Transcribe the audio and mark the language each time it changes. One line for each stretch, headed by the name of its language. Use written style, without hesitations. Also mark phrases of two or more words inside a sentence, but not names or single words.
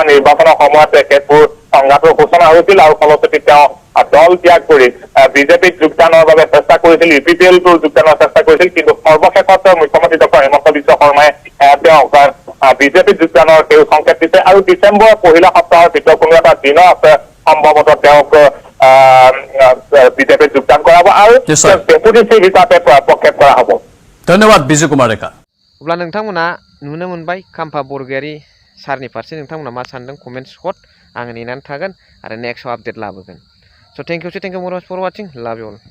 Assamese: নিৰ্বাচনৰ সময়ত তেখেতবোৰ সংঘাতৰ সূচনা হৈছিল আৰু ফলশ্ৰুতিত তেওঁ দল ত্যাগ কৰি বিজেপিত যোগদানৰ বাবে চেষ্টা কৰিছিল UPPL-টো যোগদানৰ চেষ্টা কৰিছিল কিন্তু সৰ্বশেষত মুখ্যমন্ত্ৰী ডক্টৰ হিমন্ত বিশ্ব শৰ্মাই তেওঁক বিজেপিত যোগদানৰ সেউজ সংকেত দিছে আৰু ডিচেম্বৰৰ পহিলা সপ্তাহৰ ভিতৰত কোনো এটা দিনত সম্ভৱতঃ তেওঁক বিজেপিত যোগদান কৰাব আৰু ডেপুটি চিফ হিচাপে প্ৰক্ষেপ কৰা হ'ব ধন্যবাদ বিজু কুমাৰ ডেকা
Bodo: अब्ला नोंथांमोना नुनो मोनबाय खाम्फा बरगयारि सारनि फारसे नोंथांमोना मा सानदों
English: comments here
Bodo: आङो नेनानै थागोन आरो नेक्स्टआव आपडेट लाबोगोन
English: so thank you much for watching love you all